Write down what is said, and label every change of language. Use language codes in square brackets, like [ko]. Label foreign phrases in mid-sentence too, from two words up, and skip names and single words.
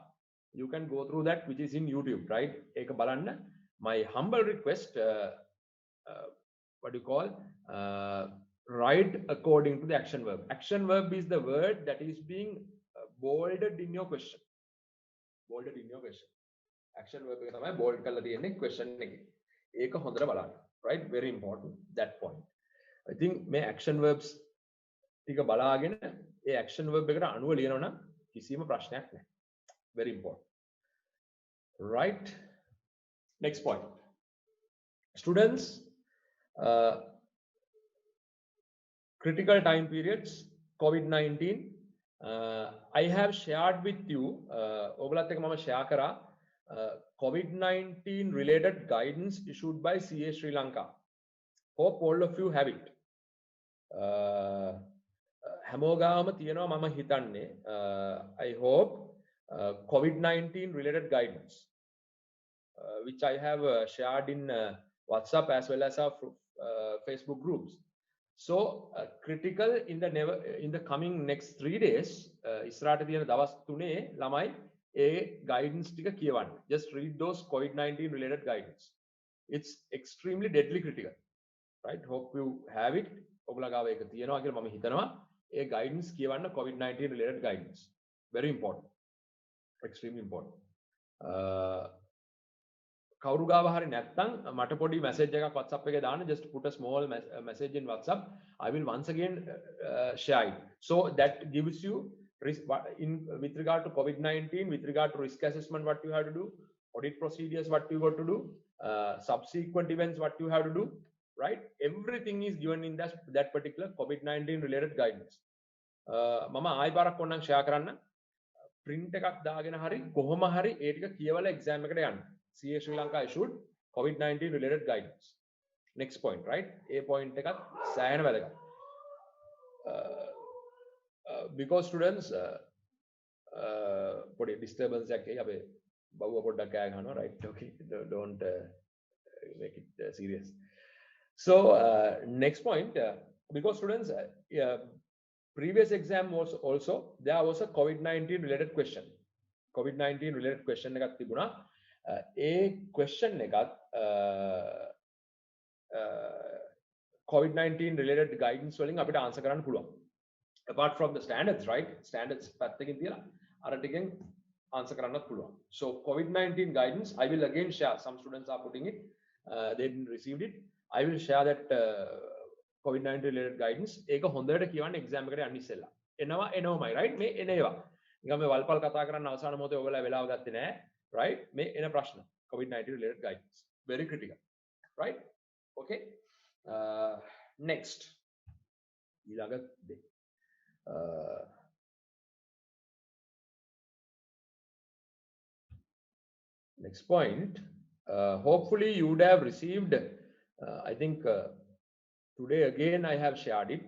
[en] You can go through that, which is in YouTube, right? [si] එක බලන්න. [en] My humble request, what do you call? Write according to the action verb. Action verb is the word that is being bolded in your question. Bolded in your question. Action verb [si] එක තමයි bold කරලා තියෙන්නේ question එකේ. ඒක හොඳට බලන්න. [en] Right? Very important that point. I think [si] මේ [en] action verbs [si] ටික බලාගෙන ඒ [en] action verb [si] එකට අනුව ලියනවා නම් කිසිම ප්‍රශ්නයක් නැහැ. [en] Very important. Right? Next point. Students, critical time periods, COVID-19. I have shared with you, [si] ඔයගලත් එක්ක මම share කරා [en] COVID-19 related guidance issued by CA Sri Lanka. Hope all of you have it. [si] හැමෝගාම තියෙනවා මම හිතන්නේ. [en] I hope COVID-19 related guidance, which I have shared in WhatsApp as well as our Facebook groups. So critical in the coming next 3 days, [si] ඉස්සරහට තියෙන දවස් 3 ළමයි ඒ guidance ටික කියවන්න. [en] Just read those COVID-19 related guidance. It's extremely deadly critical. Right? Hope you have it. [si] ඔයගොල්ලෝ ගාව ඒක තියෙනවා කියලා මම හිතනවා. ඒ guidance කියවන්න [en] COVID-19 related guidance. Very important. Extremely important. [si] කවුරු ගාව හරි නැත්නම් මට පොඩි message එකක් WhatsApp එකේ දාන්න. [en] Just put a small message in WhatsApp. I will once again share it. So that gives you with regard to COVID-19, with regard to risk assessment, what you have to do, audit procedures, what you got to do, subsequent events, what you have to do, right? Everything is given in that particular COVID-19 related guidance. [si] මම ආයි පාරක් ඕනනම් share කරන්න. print එකක් දාගෙන හරි කොහොම හරි ඒ ටික කියවලා exam එකට යන්න. [en] CA Sri Lanka issued COVID-19 related guidance. Next point, right? A point [si] එකත් සෑහෙන වැදගත්. [en] Because students [si] පොඩි disturbance එකක් එයි අපේ බවුව පොඩ්ඩක් කෑ ගන්නවා, [en] right? Okay, don't make it serious. So next point, because students previous exam was also there was a COVID-19 related question. COVID-19 related question [si] එකක් තිබුණා. ඒ question එකත් [en] COVID-19 related guidance [si] වලින් අපිට answer කරන්න පුළුවන්. [en] Apart from the standards, right? [si] Standards පැත්තකින් තියලා අර ටිකෙන් answer කරන්නත් පුළුවන්. [en] So COVID-19 guidance, I will again share. Some students are putting it. They didn't receive it. I will share that COVID-19 related guidance. [si] ඒක හොඳට කියවන්න exam එකට යන්න ඉස්සෙල්ලා. එනවමයි, right? මේ එන ඒවා. නිකන් මේ වල්පල් කතා කරන්න අවසාන මොහොතේ ඔයගොල්ලෝ වෙලාව ගත්තේ නැහැ, right? මේ එන ප්‍රශ්න [en] COVID-19 related guidance. Very critical. right? Okay. Next. Next point. Hopefully you would have received, I think today again I have shared it.